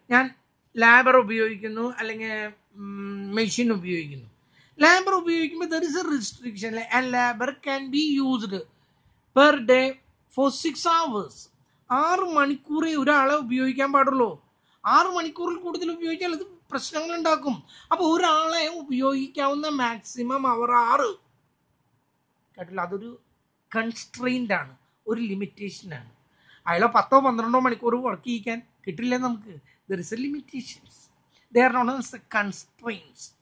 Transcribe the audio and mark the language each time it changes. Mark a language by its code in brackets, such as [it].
[ml] ഞാൻ ലാബർ ഉപയോഗിക്കുന്നു അല്ലെങ്കിൽ മെഷീൻ ഉപയോഗിക്കുന്നു. ലാബർ ഉപയോഗിക്കുമ്പോൾ [en] there is a restriction and labor can be used per day for 6 hours. [ml] 6 മണിക്കൂറേ ഒരാളെ ഉപയോഗിക്കാൻ പാടുള്ളൂ. 6 മണിക്കൂറിൽ കൂടുതൽ ഉപയോഗിച്ചാൽ അത് പ്രശ്നങ്ങൾ ഉണ്ടാക്കും. അപ്പൊ ഒരാളെ ഉപയോഗിക്കാവുന്ന മാക്സിമം അവർ 6 കേട്ടില്ല. അതൊരു കൺസ്ട്രെയിൻഡ് ആണ്, ഒരു ലിമിറ്റേഷൻ ആണ്. അയാളെ 10-12 മണിക്കൂർ വർക്ക് ചെയ്യിക്കാൻ കിട്ടില്ല നമുക്ക്. [en] There is a limitations. They are known as the constraints.